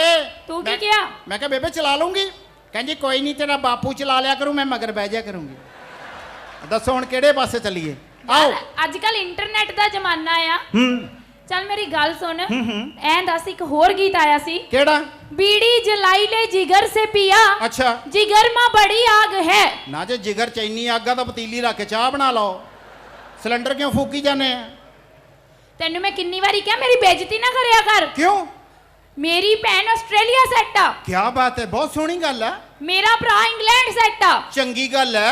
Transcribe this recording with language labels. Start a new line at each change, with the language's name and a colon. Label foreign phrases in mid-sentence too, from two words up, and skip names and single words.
Punjabi: ਤੂੰ ਕੀ ਕਿਹਾ? ਮੈਂ ਕਿਹਾ ਬੇਬੇ ਚਲਾ ਲੂੰਗੀ। ਕਹਿੰਦੀ ਕੋਈ ਨਹੀਂ ਤੇਰਾ ਬਾਪੂ ਚਲਾ ਲਿਆ ਕਰੂ, ਮੈਂ ਮਗਰ ਬਹਿ ਜਾ ਕਰੂੰਗੀ। ਦੱਸੋ ਹੁਣ ਕਿਹੜੇ ਪਾਸੇ ਚੱਲੀਏ? ਆਓ। ਅੱਜ ਕੱਲ ਇੰਟਰਨੈਟ ਦਾ ਜ਼ਮਾਨਾ ਆ। ਚੱਲ ਮੇਰੀ ਗੱਲ ਸੁਣ, ਐਂ ਦੱਸ ਇੱਕ ਹੋਰ ਗੀਤ ਆਇਆ ਸੀ। ਕਿਹੜਾ?
Hindi: बीड़ी जलाई ले जिगर से पिया,
Punjabi: ਅੱਛਾ
Hindi: जिगर में बड़ी आग है।
Punjabi: ਨਾ ਜੇ ਜਿਗਰ ਚ ਇੰਨੀ ਅੱਗ ਆ ਤਾਂ ਪਤੀਲੀ ਰੱਖ ਕੇ ਚਾਹ ਬਣਾ ਲਓ, ਸਿਲੰਡਰ ਕਿਉਂ ਫੂਕੀ ਜਾਂਦੇ ਆ? ਤੈਨੂੰ ਮੈਂ ਕਿੰਨੀ ਵਾਰੀ ਕਿਹਾ ਮੇਰੀ ਬੇਇੱਜ਼ਤੀ ਨਾ ਕਰਿਆ ਕਰ। ਕਿਉਂ? ਮੇਰੀ ਭੈਣ ਆਸਟ੍ਰੇਲੀਆ ਸੈੱਟ ਆ। ਕੀ ਬਾਤ ਹੈ, ਬਹੁਤ ਸੋਹਣੀ ਗੱਲ ਹੈ। ਮੇਰਾ ਭਰਾ ਇੰਗਲੈਂਡ ਸੈੱਟ ਆ। ਚੰਗੀ ਗੱਲ ਹੈ।